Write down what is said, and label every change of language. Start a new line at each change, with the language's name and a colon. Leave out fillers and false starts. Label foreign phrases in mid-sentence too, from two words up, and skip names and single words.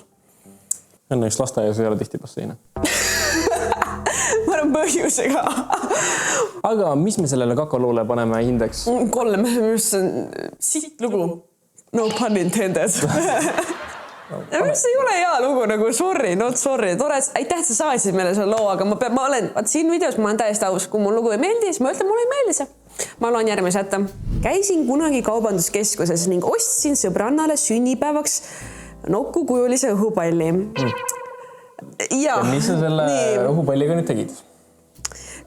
Estonian: Õnneks lasteaias ei ole tihti basseine. Ma olen põhjusega. Aga mis me sellele kakaloole paneme hindeks? 3, mis on siit lugu.
English: No pun intended.
Estonian: Mis ei ole hea lugu, nagu
English: sorry, not sorry.
Estonian: Tore, aitäh, et sa saatsid meile selle loo, aga siin videos ma olen täiesti aus, kui mul lugu ei meeldi, siis ma ütlen, mul ei meeldi see. Ma loen järgmise ette. Käisin kunagi kaubanduskeskuses ning ostsin sõbrannale sünnipäevaks nokukujulise õhupalli. Ja mis sa selle õhupalliga nüüd tegid?